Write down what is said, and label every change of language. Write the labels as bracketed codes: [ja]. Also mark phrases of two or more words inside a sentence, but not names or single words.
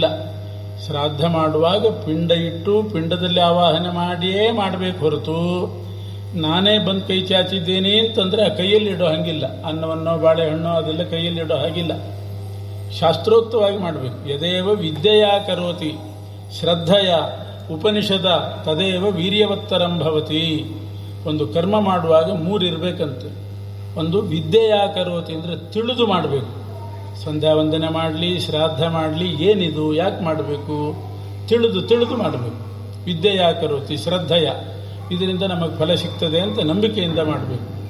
[kn] ಶ್ರಾದ್ದ ಮಾಡುವಾಗ ಪಿಂಡ ಇಟ್ಟು ಪಿಂಡದಲ್ಲಿ ಆವಾಹನೆ ಮಾಡಿಯೇ ಮಾಡಬೇಕು ಹೊರತು ನಾನೇ ಬಂದು ಕೈ ಚಾಚಿದ್ದೇನೆ ಅಂತಂದರೆ ಆ ಕೈಯಲ್ಲಿ ಇಡೋ ಹಾಗಿಲ್ಲ. ಅನ್ನವನ್ನೋ ಬಾಳೆಹಣ್ಣೋ ಅದೆಲ್ಲ ಕೈಯಲ್ಲಿ ಇಡೋ ಹಾಗಿಲ್ಲ. ಶಾಸ್ತ್ರೋಕ್ತವಾಗಿ ಮಾಡಬೇಕು. [sa] ಯದೇವ ವಿದ್ಯೆಯಾ ಕರೋತಿ ಶ್ರದ್ಧೆಯ ಉಪನಿಷದ ತದೇವ ವೀರ್ಯವತ್ತರಂ ಭವತಿ. [kn] ಒಂದು ಕರ್ಮ ಮಾಡುವಾಗ 3 ಇರಬೇಕಂತೆ. ಒಂದು [sa] ವಿದ್ಯೆಯಾ ಕರೋತಿ [kn] ಅಂದರೆ ತಿಳಿದು ಮಾಡಬೇಕು. ಸಂಧ್ಯಾ ವಂದನೆ ಮಾಡಲಿ, ಶ್ರಾದ್ದ ಮಾಡಲಿ, ಏನಿದು ಯಾಕೆ ಮಾಡಬೇಕು ತಿಳಿದು ಮಾಡಬೇಕು. [sa] ವಿದ್ಯೆಯಾ ಕರೋತಿ ಶ್ರದ್ಧೆಯ, [kn] ಇದರಿಂದ ನಮಗೆ ಫಲ ಸಿಗ್ತದೆ ಅಂತ ನಂಬಿಕೆಯಿಂದ ಮಾಡಬೇಕು.